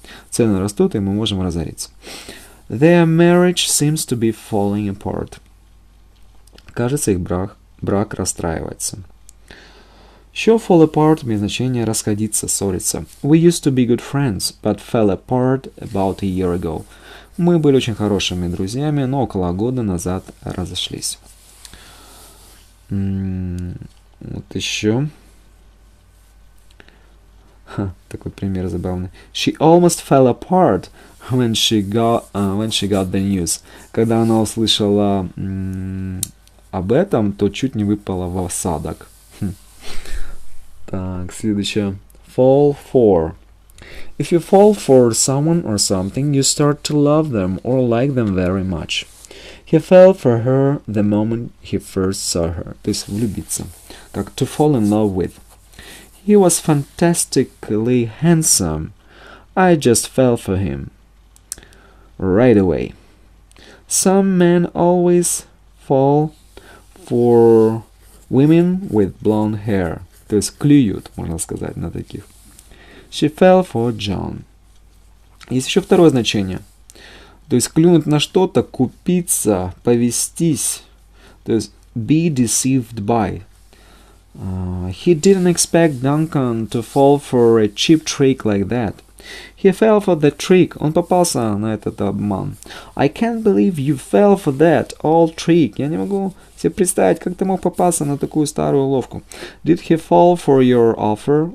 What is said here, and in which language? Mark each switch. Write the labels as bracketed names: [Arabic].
[Russian] Цены растут, и мы можем разориться. [English] Their marriage seems to be falling apart. [Russian] Кажется, их брак расстраивается. Еще fall apart имеет значение расходиться, ссориться. [English] We used to be good friends, but fell apart about a year ago. [Russian] Мы были очень хорошими друзьями, но около года назад разошлись. Вот еще. Такой пример забавный. [English] She almost fell apart when she got the news. [Russian] Когда она услышала об этом, то чуть не выпала в осадок. Так, следующее. Fall for. [English] If you fall for someone or something, you start to love them or like them very much. He fell for her the moment he first saw her. [Russian] То есть влюбиться. Как [English] to fall in love with. He was fantastically handsome. I just fell for him right away. Some men always fall for women with blonde hair. [Russian] То есть клюют, можно сказать, на таких. [English] She fell for John. [Russian] Есть еще второе значение. То есть клюнуть на что-то, купиться, повестись. То есть [English] be deceived by. He didn't expect Duncan to fall for a cheap trick like that. He fell for the trick. [Russian] Он попался на этот обман. [English] I can't believe you fell for that old trick. [Russian] Я не могу себе представить, как ты мог попасться на такую старую уловку. [English] Did he fall for your offer?